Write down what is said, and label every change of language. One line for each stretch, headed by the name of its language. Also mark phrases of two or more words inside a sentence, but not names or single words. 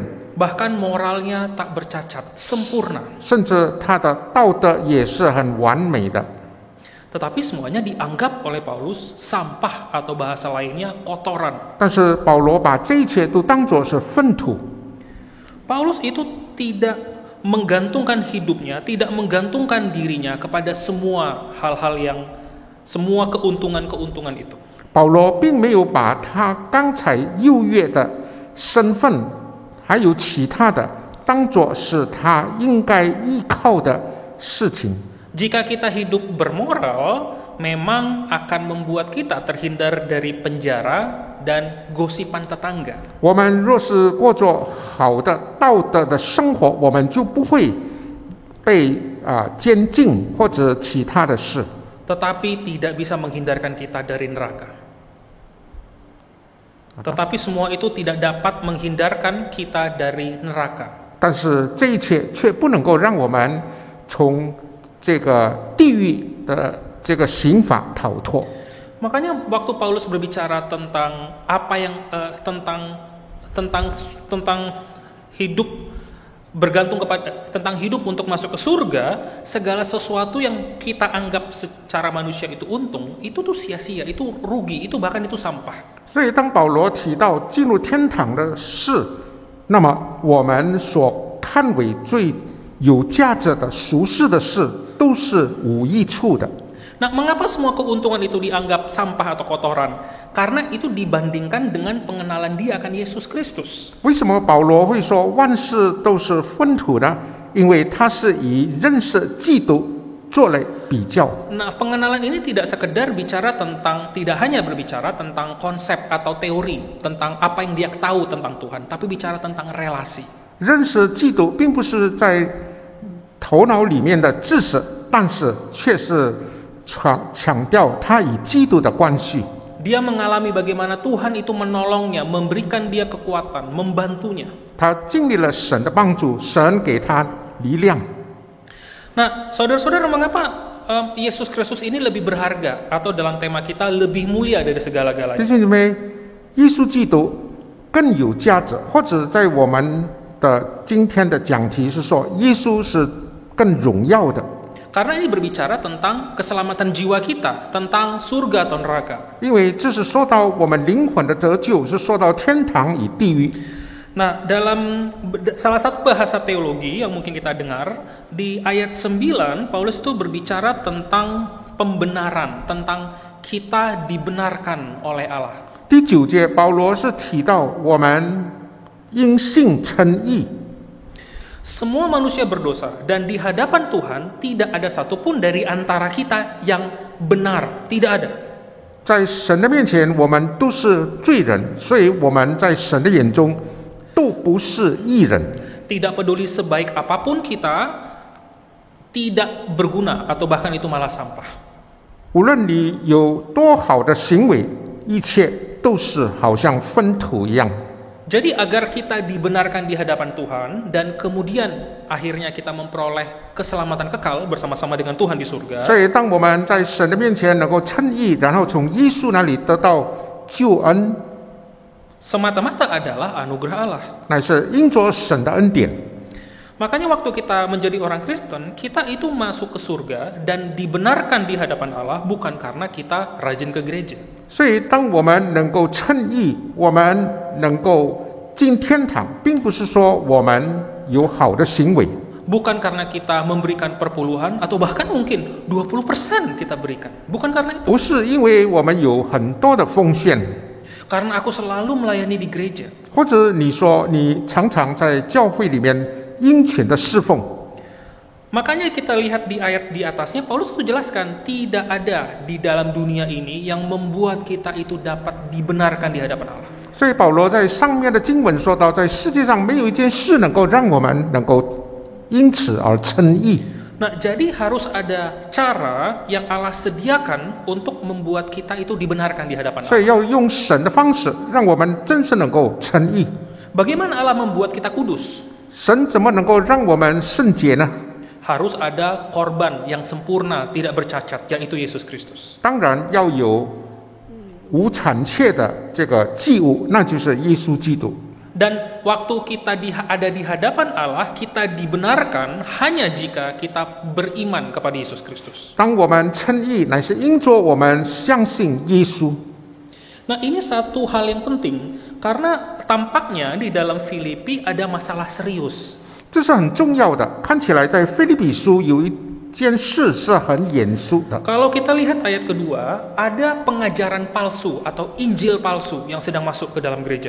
Indonesian: Bahkan moralnya tak bercacat, sempurna.
Chinese: 甚至他的道德也是很完美的。
Indonesian: Tetapi semuanya dianggap oleh Paulus sampah atau bahasa lainnya kotoran.
Chinese: 但是保罗把这一切都当作是粪土。
Indonesian: Paulus itu tidak menggantungkan hidupnya, tidak menggantungkan dirinya kepada semua hal-hal yang semua keuntungan-keuntungan itu.
Chinese: 保罗并没有把他刚才优越的身份，还有其他的，当作是他应该依靠的事情。
Indonesian: Jika kita hidup bermoral, memang akan membuat kita terhindar dari penjara dan gosipan tetangga.
Chinese: 我们若是过着好的道德的生活，我们就不会被监禁或者其他的事。
Indonesian: Tetapi tidak bisa menghindarkan kita dari neraka. Tetapi semua itu tidak dapat menghindarkan kita dari neraka.
Chinese: 但是这一切却不能够让我们从这个地狱的这个刑罚逃脱。
Indonesian: Makanya waktu Paulus berbicara tentang apa yang tentang hidup bergantung kepada tentang hidup untuk masuk ke surga, segala sesuatu yang kita anggap secara manusia itu untung, itu tuh sia-sia, itu rugi, itu bahkan itu sampah.
Chinese: 所以当保罗提到进入天堂的事，那么我们所看为最有价值的俗世的事，都是无益处的。
Indonesian: Nah, mengapa semua keuntungan itu dianggap sampah atau kotoran? Karena itu dibandingkan dengan pengenalan dia akan Yesus Kristus.
Chinese: 为什么保罗会说万事都是粪土呢？因为他是以认识基督做了比较。
Indonesian: Nah, pengenalan ini tidak sekedar bicara tentang, tidak hanya berbicara tentang konsep atau teori, tentang apa yang dia tahu tentang Tuhan, tapi bicara tentang relasi.
Chinese: 认识基督并不是在头脑里面的知识，但是却是强调他与基督的关系。
Indonesian: Dia mengalami bagaimana Tuhan itu menolongnya, memberikan dia kekuatan, membantunya.
Chinese: 他经历了神的帮助，神给他力量。
Indonesian: Nah, saudara-saudara, mengapa Yesus Kristus ini lebih berharga, atau dalam tema kita lebih mulia dari
Chinese: 弟
Indonesian: segala-galanya?
Chinese: 兄姐妹，耶稣基督更有价值，或者在我们的今天的讲题是说，耶稣是更荣耀的，
Indonesian: Karena ini berbicara tentang keselamatan jiwa kita, tentang surga atau neraka.
Chinese: 因为这是说到我们灵魂的得救，是说到天堂与地狱。
Indonesian: Nah, dalam salah satu bahasa teologi yang mungkin kita dengar, di ayat 9, Paulus itu berbicara tentang pembenaran, tentang kita dibenarkan oleh Allah.
Chinese: 第9节，保罗是提到我们因信称义。
Indonesian: Semua manusia berdosa, dan di hadapan Tuhan tidak ada satupun dari antara kita yang benar, tidak ada.
Chinese: 在神的面前，我们都是罪人，所以我们在神的眼中都不是义人。
Indonesian: Tidak peduli sebaik apapun kita, tidak berguna atau bahkan itu malah sampah.
Chinese: 无论你有多好的行为，一切都是好像粪土一样。
Indonesian: Jadi agar kita dibenarkan di hadapan Tuhan dan kemudian akhirnya kita memperoleh keselamatan kekal bersama-sama dengan Tuhan di surga.
Chinese: 所以，当我们在神的面前能够称义，然后从耶稣那里得到救恩，
Indonesian: Semata-mata adalah anugerah Allah.
Chinese: 乃是因着神的恩典。
Indonesian: Makanya waktu kita menjadi orang Kristen, kita itu masuk ke surga dan dibenarkan di hadapan Allah bukan karena kita rajin ke gereja.
Chinese: 所以，当我们能够称义，我们能够进天堂，并不是说我们有好的行为，
Indonesian: Bukan karena kita memberikan perpuluhan atau bahkan mungkin 20% kita berikan. Bukan karena itu.
Chinese: 不是因为我们有很多的奉献，
Indonesian: Karena aku selalu melayani di gereja.
Chinese: 或者你说你常常在教会里面殷勤的侍奉。
Indonesian: Makanya kita lihat di ayat di atasnya, Paulus itu jelaskan, tidak ada di dalam dunia ini yang membuat kita itu dapat dibenarkan di hadapan Allah.
Chinese: 所以保罗在上面的经文说到，在世界上没有一件事能够让我们能够因此而称义。
Indonesian: Nah, jadi harus ada cara yang Allah sediakan untuk membuat kita itu dibenarkan di hadapan
Chinese: 所
Indonesian: Allah.
Chinese: 以要用神的方式，让我们真是能够称义。
Indonesian: Bagaimana Allah membuat kita kudus?
Chinese: 神怎么能够让我们圣洁呢？
Indonesian: Harus ada korban yang sempurna, tidak bercacat, yaitu Yesus Kristus.
Chinese: 当然要有无产妾的这个祭物，那就是耶稣基督。
Indonesian: Dan waktu kita ada di hadapan Allah, kita dibenarkan hanya jika kita beriman kepada Yesus Kristus.
Chinese: 当我们称义，乃是因着我们相信耶稣。
Indonesian: Nah, ini satu hal yang penting, karena tampaknya di dalam Filipi ada masalah serius.
Chinese: 这是很重要的。看起来在腓立比书有一件事是很严肃的。
Indonesian: Kalau kita lihat ayat kedua, ada pengajaran palsu atau Injil palsu yang sedang masuk ke dalam gereja.